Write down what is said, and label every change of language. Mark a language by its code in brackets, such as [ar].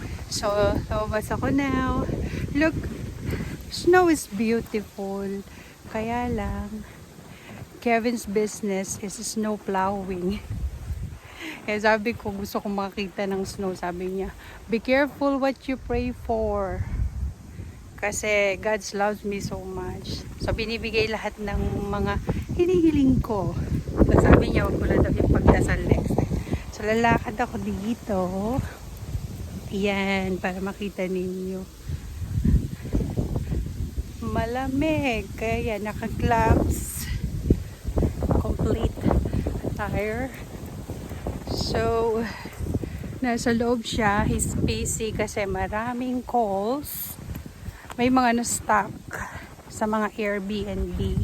[en] So, [tl] lumabas ako [en] now. Look, snow is beautiful. [tl] Kaya lang, [en] Kevin's business is snow plowing. [tl] Eh, sabi ko, gusto kong makita ng snow. Sabi niya, [en] be careful what you pray for. [tl] Kasi [en] God loves me so much. [tl] So, binibigay lahat ng mga hinihiling ko. So, sabi niya, wag ko na daw yung pagdasal [en] next time. [tl] So, lalakad ako dito. Yan, para makita ninyo. Malamig. Kaya naka-gloves. [en] Complete attire. [tl] So, nasa loob siya. [en] He's busy [tl] kasi maraming [en] calls. [tl] May mga na-stock sa mga Airbnb.